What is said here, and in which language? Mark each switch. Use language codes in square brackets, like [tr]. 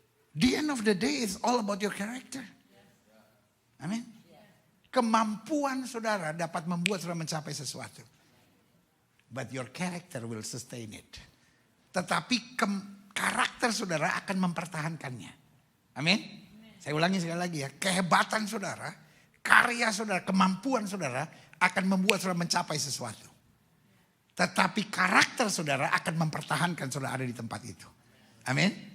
[en] The end of the day is all about your character. Amin. [id] Kemampuan saudara dapat membuat saudara mencapai sesuatu. [en] But your character will sustain it. [id] Tetapi karakter saudara akan mempertahankannya. Amin. Saya ulangi sekali lagi ya. Kehebatan saudara, karya saudara, kemampuan saudara akan membuat saudara mencapai sesuatu. Tetapi karakter saudara akan mempertahankan saudara ada di tempat itu. Amin.